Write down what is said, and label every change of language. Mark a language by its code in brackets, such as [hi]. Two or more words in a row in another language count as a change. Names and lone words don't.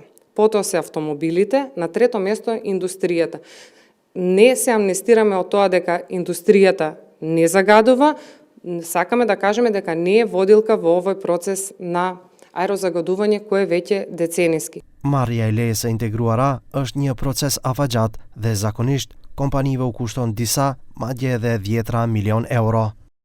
[mk] Потоа се автомобилите, на трето место индустријата. Не се амнестираме од тоа дека индустријата не загадува, сакаме да кажеме дека не е водилка во овој процес на аерозагадување кој е веќе децениски. [sq] Marrja e lejes së integruara është një proces afatgjat dhe zakonisht kompanive u kushton disa, madje edhe 10 milion euro.